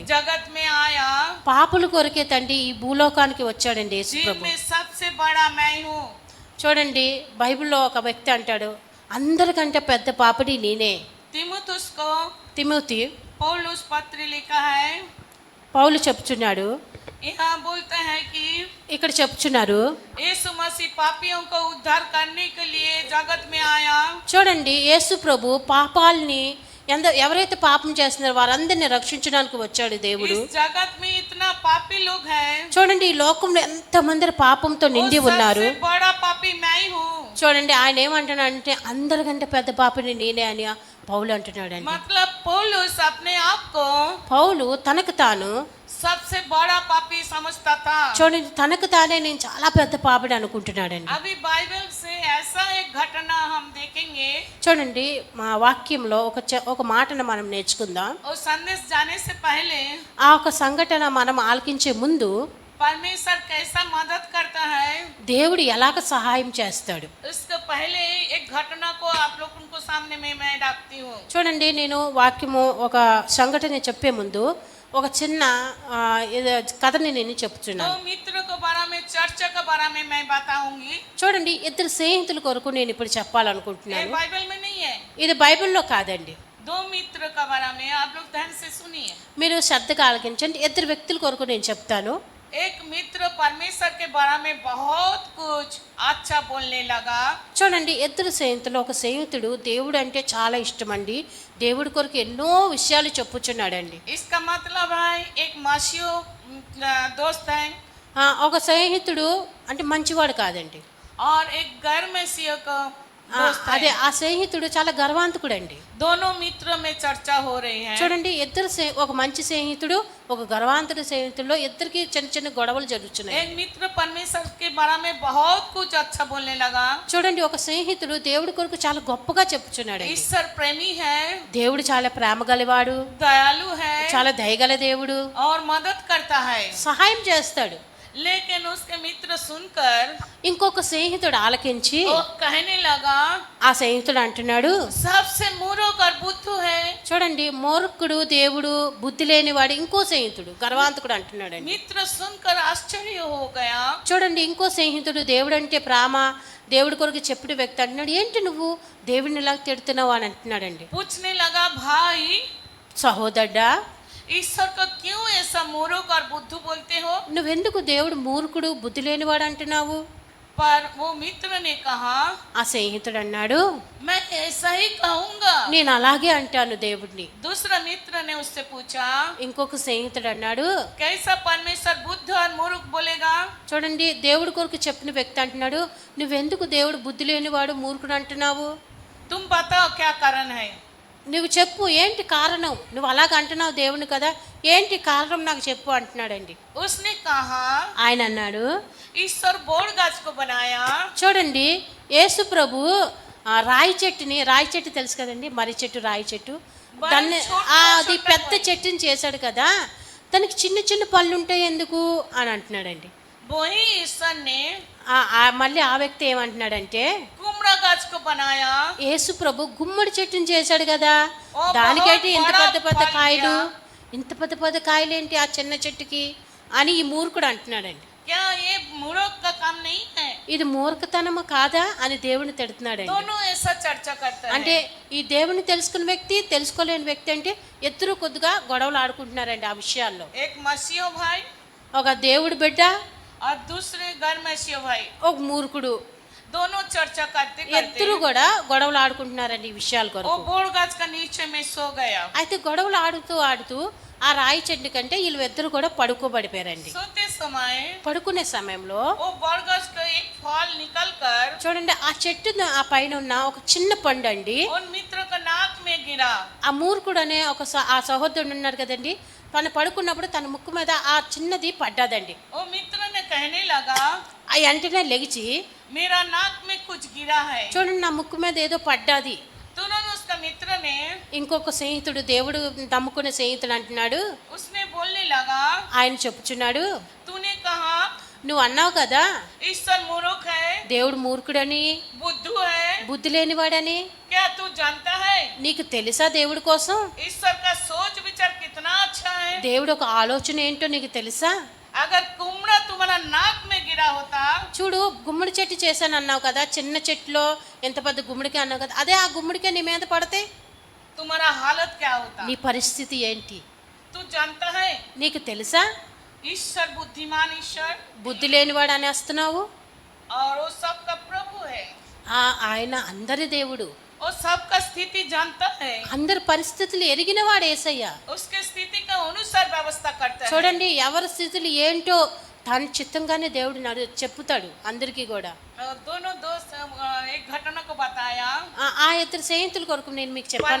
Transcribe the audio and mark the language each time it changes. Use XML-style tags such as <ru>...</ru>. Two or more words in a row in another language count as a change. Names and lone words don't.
<hi>जगत में आया,</hi> <te>పాపుల కొరకే తండ్రి ఈ భూలోకానికి వచ్చాడండి యేసు ప్రభు.</te> <hi>जिनमें सबसे बड़ा मैं हूँ।</hi> <te>చూడండి, బైబిల్లో ఒక వ్యక్తి అంటాడు, అందరికంటే పెద్ద పాపిడి నేనే.</te> <hi>तीमुथियुस को</hi> <te>తిమోతి</te> <hi>पौलुस पत्र लिखा है।</hi> <te>పౌలు చెప్తున్నాడు,</te> <hi>यहाँ बोलते हैं कि</hi> <te>ఇక్కడ చెప్తున్నారు.</te> <hi>यीशु मसीह पापियों को उद्धार करने के लिए जगत में आया।</hi> <te>చూడండి, యేసు ప్రభు పాపాలని ఎవరైతే పాపం చేస్తున్నారో వారందరిని రక్షించడానికి వచ్చాడు దేవుడు.</te> <hi>इस जगत में इतना पापी लोग हैं।</hi> <te>చూడండి, ఈ లోకంలో ఎంతమంది పాపంతో నిండి ఉన్నారు.</te> <hi>सबसे बड़ा पापी मैं ही हूँ।</hi> <te>చూడండి, ఆయన ఏమంటున్నాడంటే అందరికంటే పెద్ద పాపిని నేనే అని పౌలు అంటున్నాడండి.</te> <hi>मतलब पौलुस अपने आप को</hi> <te>పౌలు తనకు తాను</te> <hi>सबसे बड़ा पापी समझता था।</hi> <te>చూడండి, తనకు తానే నేను చాలా పెద్ద పాపిని అనుకుంటున్నాడండి.</te> <hi>अभी बाइबल से ऐसा एक घटना हम देखेंगे।</hi> <te>చూడండి, మా వాక్యంలో ఒక మాటను మనం నేర్చుకుందాం.</te> <hi>और संदेश जाने से पहले</hi> <te>ఆ ఒక సంఘటన మనం ఆలకించే ముందు</te> <hi>परमेश्वर कैसा मदद करता है,</hi> <te>దేవుడు ఎలాగ సహాయం చేస్తాడు.</te> <hi>इसके पहले एक घटना को आप लोगों को सामने में मैं रखती हूँ।</hi> <te>చూడండి, నేను వాక్యము ఒక సంఘటన చెప్పే ముందు ఒక చిన్న కథని నేను</te> <hi>दो</hi> <te>చెప్తున్నాను.</te> <hi>मित्रों के बारे में, चर्चा के बारे में मैं बताऊंगी।</hi> <te>చూడండి, ఇద్దరు స్నేహితుల కొరకు నేను ఇప్పుడు</te> <hi>ये</hi> <te>చెప్పాలనుకుంటున్నాను.</te> <hi>बाइबल में नहीं है।</hi> <te>ఇది బైబిల్లో కాదండి.</te> <hi>दो मित्र के बारे में आप लोग ध्यान से सुनिए।</hi> <te>మీరు శ్రద్ధగా ఆలకించండి. ఇద్దరు వ్యక్తుల కొరకు నేను చెప్తాను.</te> <hi>एक मित्र परमेश्वर के बारे में बहुत कुछ अच्छा बोलने लगा।</hi> <te>చూడండి, ఇద్దరు స్నేహితులు, ఒక స్నేహితుడు దేవుడు అంటే చాలా ఇష్టం అండి. దేవుడి కొరకు ఎన్నో విషయాలు చెప్పుచున్నాడండి.</te> <hi>इसका मतलब है एक मसीहो दोस्त है</hi> <te>ఒక స్నేహితుడు అంటే మంచివాడు కాదండి.</te> <hi>और एक गैर मसीह का दोस्त</hi> <te>అదే</te> <hi>है।</hi> <te>ఆ స్నేహితుడు చాలా గర్వాంతకుడు అండి.</te> <hi>दोनों मित्रों में चर्चा हो रही है।</hi> <te>చూడండి, ఒక మంచి స్నేహితుడు, ఒక గర్వాంతుడు స్నేహితుల్లో ఇద్దరికి చిన్న చిన్న గొడవలు జరుగుతున్నాయి.</te> <hi>एक मित्र परमेश्वर के बारे में बहुत कुछ अच्छा बोलने लगा।</hi> <te>చూడండి, ఒక స్నేహితుడు దేవుడి కొరకు చాలా గొప్పగా చెప్పుచున్నాడు.</te> <hi>ईश्वर प्रेमी है,</hi> <te>దేవుడు చాలా ప్రేమ గలవాడు,</te> <hi>दयालु है</hi> <te>చాలా దయగల దేవుడు,</te> <hi>और मदद करता है।</hi> <te>సహాయం చేస్తాడు.</te> <hi>लेकिन उसके मित्र सुनकर</hi> <te>ఇంకొక స్నేహితుడు ఆలకించి</te> <hi>वो कहने लगा,</hi> <te>ఆ స్నేహితుడు అంటున్నాడు,</te> <hi>सबसे मूर्ख और बुद्धू है।</hi> <te>చూడండి, మూర్ఖుడు దేవుడు, బుద్ధి లేనివాడు ఇంకో స్నేహితుడు గర్వాంతకుడు అంటున్నాడండి.</te> <hi>मित्र सुनकर आश्चर्य हो गया।</hi> <te>చూడండి, ఇంకో స్నేహితుడు దేవుడు అంటే ప్రేమ, దేవుడి కొరకు చెప్పిన వ్యక్తి అంటున్నాడు, ఏంటి నువ్వు దేవుడిని ఇలా తిడుతున్నావు అని అంటున్నాడండి.</te> <hi>पूछने लगा, भाई</hi> <te>సహోదరుడా,</te> <hi>ईश्वर को क्यों ऐसा मूर्ख और बुद्धू बोलते हो?</hi> <te>నువ్వెందుకు దేవుడు మూర్ఖుడు బుద్ధి లేనివాడు అంటున్నావు?</te> <hi>पर वो मित्र ने कहा,</hi> <te>ఆ స్నేహితుడు అన్నాడు,</te> <hi>मैं ऐसा ही कहूंगा।</hi> <te>నేను అలాగే అంటాను దేవుడిని.</te> <hi>दूसरा मित्र ने उससे पूछा,</hi> <te>ఇంకొక స్నేహితుడు అన్నాడు,</te> <hi>कैसा परमेश्वर बुद्ध और मूर्ख बोलेगा?</hi> <te>చూడండి, దేవుడి కొరకు చెప్పిన వ్యక్తి అంటున్నాడు, నువ్వెందుకు దేవుడు బుద్ధి లేనివాడు మూర్ఖుడు అంటున్నావు?</te> <hi>तुम बताओ क्या कारण है?</hi> <te>నువ్వు చెప్పు, ఏంటి కారణం? నువ్వు అలాగ అంటున్నావు దేవుని కదా, ఏంటి కారణం నాకు చెప్పు అంటున్నాడండి.</te> <hi>उसने कहा,</hi> <te>ఆయన అన్నాడు,</te> <hi>ईश्वर बोड़ गाछ को बनाया।</hi> <te>చూడండి, యేసు ప్రభు రాయి చెట్టు తెలుసు కదండి, మర్రి చెట్టు, రాయి చెట్టు, దాన్ని అది పెద్ద చెట్టుని చేశాడు కదా, దానికి చిన్న చిన్న పళ్ళు ఉంటాయి ఎందుకు అని అంటున్నాడండి.</te> <hi>वही ईश्वर ने</hi> <te>మళ్ళీ ఆ వ్యక్తి ఏమంటున్నాడంటే,</te> <hi>कुमड़ा गाछ को बनाया।</hi> <te>యేసు ప్రభు గుమ్మడి చెట్టుని చేశాడు కదా, ఓ, దానికేంటి ఇంత</te> <hi>బహుత్</hi> <te>పెద్ద పెద్ద</te> <hi>బడా</hi> <te>కాయలు,</te> <hi>ఫల్</hi> <te>ఇంత పెద్ద పెద్ద కాయలు ఏంటి ఆ చిన్న చెట్టుకి అని ఈ మూర్ఖుడు అంటున్నాడండి.</te> <hi>क्या ये मूर्ख का काम नहीं है?</hi> <te>ఇది మూర్ఖతనము కాదా అని దేవుని తిడుతున్నాడండి.</te> <hi>दोनों ऐसा चर्चा करते</hi> <te>అంటే</te> <hi>हैं।</hi> <te>ఈ దేవుని తెలుసుకున్న వ్యక్తి, తెలుసుకోలేని వ్యక్తి అంటే ఇద్దరు కొద్దిగా గొడవలు ఆడుకుంటున్నారండి ఆ విషయాల్లో.</te> <hi>एक मसीहो भाई</hi> <te>ఒక దేవుడి బిడ్డ,</te> <hi>और दूसरे घर में शिव भाई,</hi> <te>ఒక మూర్ఖుడు,</te> <hi>दोनों चर्चा करते</hi> <te>ఇద్దరు</te> <hi>करते</hi> <te>కూడా గొడవలు ఆడుకుంటున్నారండి ఈ విషయాల</te> <hi>वो</hi> <te>కొరకు.</te> <hi>बोड़ गाछ का नीचे में सो गया.</hi> <te>అయితే గొడవలు ఆడుతూ ఆడుతూ ఆ రాయి చెట్టు కంటే వీళ్ళు ఇద్దరు కూడా పడుకోబడిపోయారండి.</te> <hi>सोते समय</hi> <te>పడుకునే సమయంలో</te> <hi>वो बोड़ गाछ का एक फल निकल कर</hi> <te>చూడండి ఆ చెట్టు ఆ పైన ఉన్న ఒక చిన్న పండు అండి</te> <hi>उन मित्र का नाक में गिरा.</hi> <te>ఆ మూర్ఖుడు అనే ఒక ఆ సహోదరుడు ఉన్నాడు కదండి, తను పడుకున్నప్పుడు తన ముక్కు మీద ఆ చిన్నది పడ్డాదండి.</te> <hi>वो मित्र ने कहने लगा</hi> <te>ఆ వెంటనే లెగిచి</te> <hi>मेरा नाक में कुछ गिरा है.</hi> <te>చూడండి నా ముక్కు మీద ఏదో పడ్డాది.</te> <hi>तुरंत उसका मित्र ने</hi> <te>ఇంకొక స్నేహితుడు, దేవుడు నమ్ముకునే స్నేహితుడు అంటున్నాడు,</te> <hi>उसने बोलने लगा</hi> <te>ఆయన చెప్పుచున్నాడు,</te> <hi>तूने कहा</hi> <te>నువ్వు అన్నావు కదా</te> <hi>ईश्वर मूर्ख है,</hi> <te>దేవుడు మూర్ఖుడని,</te> <hi>बुद्धू है.</hi> <te>బుద్ధి లేనివాడని.</te> <hi>क्या तू जानता है</hi> <te>నీకు తెలుసా దేవుడి కోసం</te> <hi>ईश्वर का सोच विचार कितना अच्छा है?</hi> <te>దేవుడు ఒక ఆలోచన ఏంటో నీకు తెలుసా?</te> <hi>अगर कुमड़ा तुम्हारा नाक में गिरा होता</hi> <te>చూడు, గుమ్మడి చెట్టు చేశాను అన్నావు కదా, చిన్న చెట్టులో ఎంత పెద్ద గుమ్మడికాయ అన్నావు కదా, అదే ఆ గుమ్మడికాయ నీ మీద పడితే</te> <hi>तुम्हारा हालत क्या होता?</hi> <te>నీ పరిస్థితి ఏంటి</te> <hi>तू जानता है</hi> <te>నీకు తెలుసా?</te> <hi>ईश्वर बुद्धिमान ईश्वर</hi> <te>బుద్ధి లేనివాడు అనేస్తున్నావు.</te> <hi>और वो सबका प्रभु है.</hi> <te>ఆయన అందరి దేవుడు,</te> <hi>वो सबका स्थिति जानता है.</hi> <te>అందరి పరిస్థితులు ఎరిగినవాడు యేసయ్య.</te> <hi>उसके स्थिति का अनुसार व्यवस्था करता है.</hi> <te>చూడండి, ఎవరి స్థితులు ఏంటో తన చిత్తంగానే దేవుడు చెప్పుతాడు అందరికీ కూడా.</te> <hi>दोनों दोस्त एक घटना को बताया.</hi> <te>ఆ ఇద్దరు స్నేహితుల కొరకు నేను మీకు చెప్పాను</te>